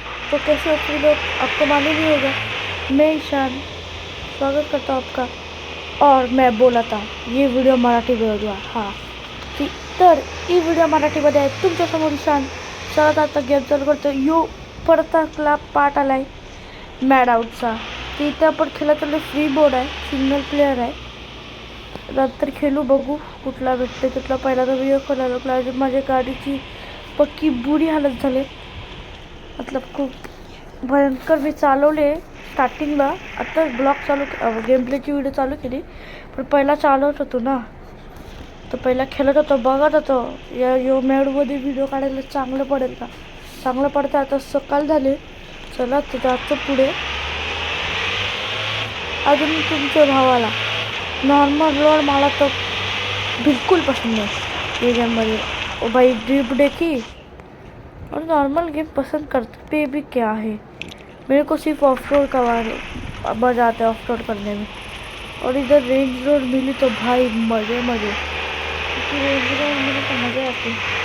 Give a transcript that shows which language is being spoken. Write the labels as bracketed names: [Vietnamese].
[Hindi] तो कैसे हो सभी लोग, आपको मालूम ही होगा। मैं ईशान स्वागत करता हूँ आपका। और मैं बोला था ये व्हिडिओ [Marathi] मराठी व्हिडिओ हा ती तर ही व्हिडिओ मराठीमध्ये आहे तुमच्यासमोर ईशान. चला आता गेम चालू करतो. यो परत पार्ट आलाय मॅड आउटचा. तिथे आपण खेळत आलो. फ्री बोर्ड आहे, सिंगल प्लेअर आहे. नंतर खेळू, बघू कुठला भेटते तिथला. पहिला तर व्हिडिओ खोलायला लागला. माझ्या गाडीची पक्की बुरी हालत झाली. मतलब खूप भयंकर मी चालवले स्टार्टिंगला. आता ब्लॉग चालू गेम प्लेची व्हिडिओ चालू केली, पण पहिला चालवत होतो ना, तर पहिला खेळत होतो, बघत होतो यो मॅडमध्ये व्हिडिओ काढायला चांगलं पडेल का. चांगलं पडतं. आता सकाळ झाली. चला तर जातो पुढे. अजून तुमच्या भावाला नॉर्मल रोड मला [Hindi] तो बिल्कुल पसंद नहीं ये [Marathi] गेममध्ये. [Hindi] ओ भाई ड्रिप देखी. और नॉर्मल गेम पसंद करते पे भी क्या है, मेरे को सिर्फ ऑफ रोड का मज़ा आता है ऑफ रोड करने में. और इधर रेंज रोड मिली तो भाई मज़े मज़े, क्योंकि रेंज रोड मिली तो मज़े आते हैं.